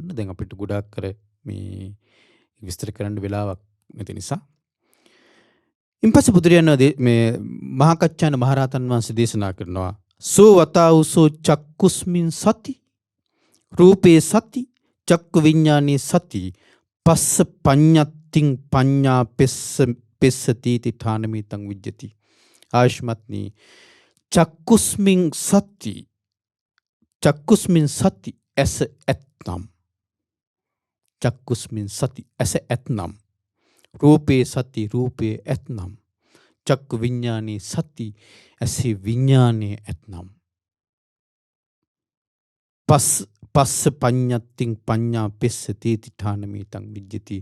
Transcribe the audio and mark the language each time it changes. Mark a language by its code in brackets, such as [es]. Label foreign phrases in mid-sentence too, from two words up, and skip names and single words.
[si] දැන් අපිට ගොඩාක් කර මේ විස්තර කරන්න වෙලාවක් නැති නිසා ඉන්පස්සේ බුදුරජාණන් මේ මහා කච්චායන මහරහතන් වහන්සේ දේශනා කරනවා [pi] සෝ වතාවුසෝ චක්කුස්මින් සති රූපේ සති චක්කු විඤ්ඤාණේ සති පස්ස පඤ්ඤත්තිං පඤ්ඤා පෙස්සති ඨානමිතං විජ්ජති. ආයුෂ්මත්නි චක්කුස්මින් සති [si] ඇස ඇත්නම් [pi] චක්කුස්මින් සති [si] ඇස ඇත්නම් [pi] රූපේ සති [si] රූපේ ඇත්නම් [pi] චක්කු විඤ්ඤාණේ සති [si] ඇසේ විඤ්ඤාණේ ඇත්නම් [pi] පස්ස පඤ්ඤත්තිං පඤ්ඤා පෙස්සති ඨානමිතං විජ්ජති.